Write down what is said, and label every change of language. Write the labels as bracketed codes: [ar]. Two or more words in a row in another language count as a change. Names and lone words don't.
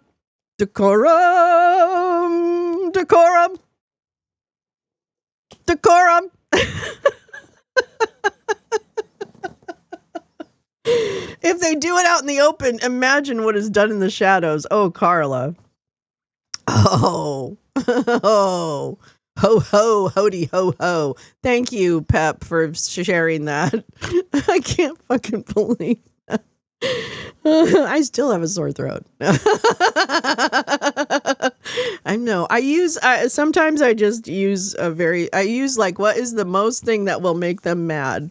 [en] Decorum! Decorum! Decorum! If they do it out in the open, imagine what is done in the shadows. Oh, Carla. Oh. Oh. Ho, ho, hody, ho, ho. Thank you, Pep, for sharing that. I can't fucking believe that. I still have a sore throat. I know. Sometimes I just use like, what is the most thing that will make them mad?